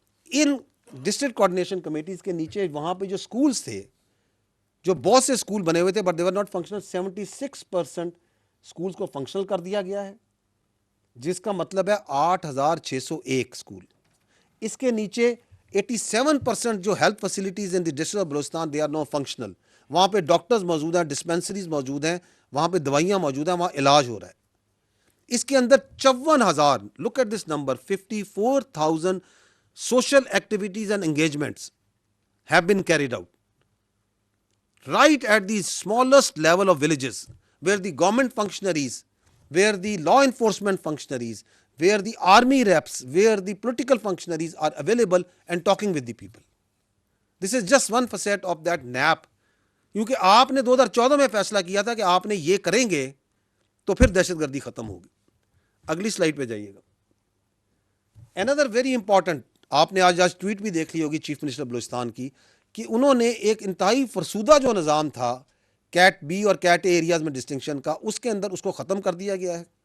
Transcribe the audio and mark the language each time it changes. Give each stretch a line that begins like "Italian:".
Urdu: ان district coordination committees کے نیچے وہاں پہ جو اسکولس تھے, جو بہت سے اسکول بنے ہوئے تھے
English: but they were not functional,
Urdu: 76% schools کو فنکشنل کر دیا گیا ہے, جس کا مطلب ہے 8601 اسکول. اس کے نیچے
English: 87% جو health facilities in the district of Balochistan they are no functional.
Urdu: وہاں پہ ڈاکٹرز موجود ہیں, ڈسپینسریز موجود ہیں, وہاں پہ دوائیاں موجود ہیں, وہاں علاج ہو رہا ہے. اس کے اندر
English: 54,000, look at this number, 54,000 social activities and engagements have been carried out right at the smallest level of villages, where the government functionaries, where the law enforcement functionaries, where the army reps, where the political functionaries are available and talking with the people. This is just one facet of that NAP.
Urdu: کیونکہ آپ نے 2014 میں فیصلہ کیا تھا کہ آپ نے یہ کریں گے تو پھر دہشت گردی ختم ہوگی. اگلی سلائڈ پہ جائیے گا.
English: Another very important,
Urdu: آپ نے آج ٹویٹ بھی دیکھ لی ہوگی چیف منسٹر بلوچستان کی, کہ انہوں نے ایک انتہائی فرسودہ جو نظام تھا کیٹ بی اور کیٹ اے ایریاز میں ڈسٹنکشن کا, اس کے اندر اس کو ختم کر دیا گیا ہے.